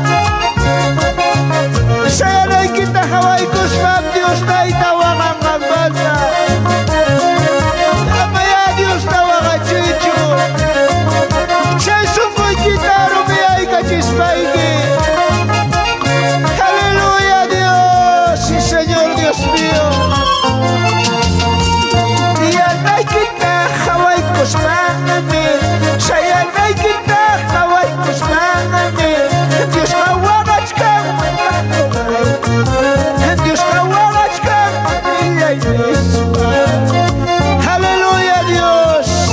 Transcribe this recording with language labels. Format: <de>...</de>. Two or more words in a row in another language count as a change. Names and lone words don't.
<qu>Sayaraykita hawaykushpam Dios tayta waqanqanmanta. Amaya Dios ta waqachichu. Chay sunquykita rumiyaykachismayki. Aleluya Dios,</qu> <es>sí Señor Dios mío.</es> <qu>Tiaraykita hawaykushpammi, sayaraykita hawaykushpammi. Dios qawaqachkan, Dios qawaqachkan, aleluya Dios.</qu>